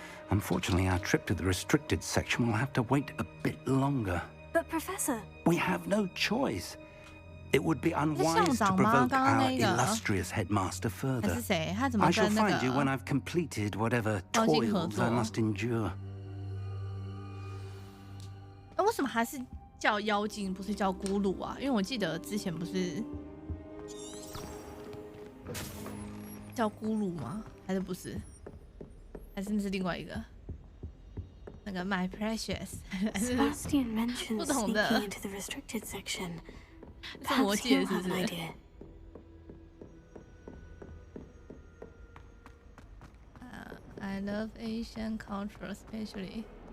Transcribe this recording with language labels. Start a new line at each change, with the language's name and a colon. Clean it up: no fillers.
English: Unfortunately, our trip to the restricted section will have to wait a bit longer. But Professor... We have no choice. It would be unwise to provoke our illustrious headmaster further. I shall find you when I've completed whatever toils I must endure.
Chinese: 为什么还是叫妖精，不是叫咕噜啊？因为我记得之前不是叫咕噜吗？还是不是？还是那是另外一个？那个 My Precious，
English: Sebastian mentioned sneaking into the restricted section. Perhaps he'll have an idea. I love Asian culture, especially.